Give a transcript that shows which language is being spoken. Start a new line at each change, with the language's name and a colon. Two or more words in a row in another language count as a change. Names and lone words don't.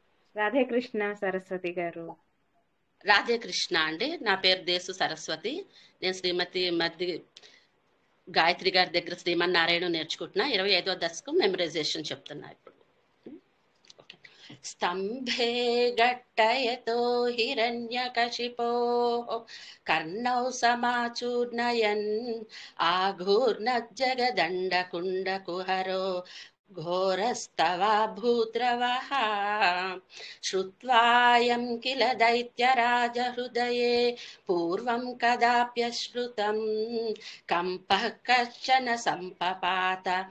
Telugu: రాధే కృష్ణ సరస్వతి గారు. రాధే కృష్ణ అండి. నా పేరు దేశు సరస్వతి. నేను శ్రీమతి మద్ది గాయత్రి గారి దగ్గర శ్రీమన్నారాయణ నేర్చుకుంటున్నా. 25వ దశకం మెమరైజేషన్ చెప్తున్నా ఇప్పుడు. ఓకే.
Sanskrit: स्तम्भे गट्टयतो हिरण्यकशिपो कर्णौ समाचूर्णयन् आघूर्णज्जगदण्डकुण्डकुहरो घोरस्तवा भूद्रवः श्रुत्वायं किल दैत्यराजहृदये पूर्वं कदाप्यश्रुतं कम्पः कश्चन सम्पपात